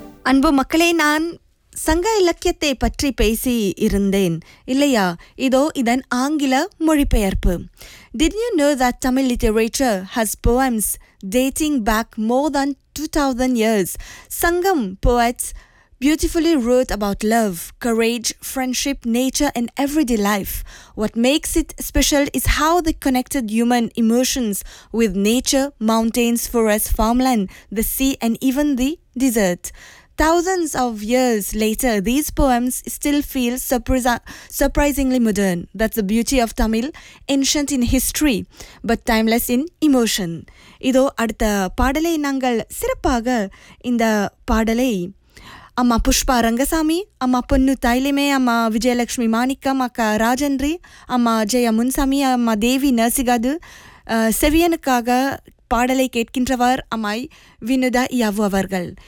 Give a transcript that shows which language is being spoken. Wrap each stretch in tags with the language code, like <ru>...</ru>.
<ta>அன்பு மக்களே, நான் சங்க இலக்கியத்தை பற்றி பேசி இருந்தேன் இல்லையா? இதோ இதன் ஆங்கில மொழிபெயர்ப்பு.</ta> <en>Did you know that Tamil literature has poems dating back more than 2000 years? Sangam poets beautifully wrote about love, courage, friendship, nature and everyday life. What makes it special is how they connected human emotions with nature, mountains, forests, farmland, the sea and even the desert. Thousands of years later, these poems still feel surprisingly modern. That's the beauty of Tamil, ancient in history, but timeless in emotion.</en> <ta>இதோ அடுத்த பாடலை நாங்கள் சிறப்பாக இந்த பாடலை அம்மா புஷ்பா ரங்கசாமி, அம்மா பொன்னு தைலிமே, அம்மா விஜயலட்சுமி மாணிக்கம், அக்கா ராஜன்றி, அம்மா ஜெயா முன்சாமி, அம்மா தேவி நர்சிகாது, செவியனுக்காக பாடலை கேட்கின்றவர் அம்மாய் வினுதா யாவு அவர்கள்.</ta>